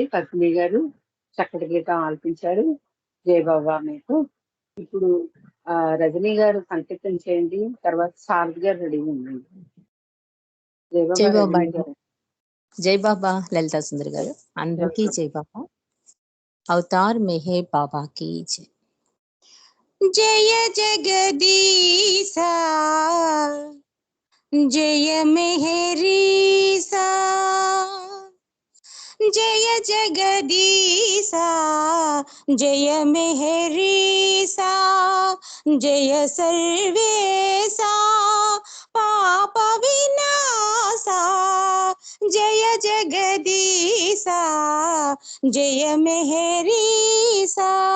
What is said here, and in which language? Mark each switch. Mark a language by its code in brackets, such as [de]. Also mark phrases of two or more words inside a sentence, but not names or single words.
[te] పద్మిని గారు చక్కటి గీతం ఆలపించారు. జయ బాబా మీకు. ఇప్పుడు రజనీ గారు సంకీర్తన చేయండి. తర్వాత సారథి గారు రెడీ ఉండండి. జయ బాబా జై బాబా రజనీ అండి. గారు. జై బాబా లలితా సుందరి గారు అందరికీ జై బాబా. అవతార్ మెహర్ బాబా [hi] की जय. जय जगदीशा जय मेहरीसा जय जगदीशा जय मेहरीसा जय सर्वेशा पाप विनाशा जय जगदीशा जय मेहरीसा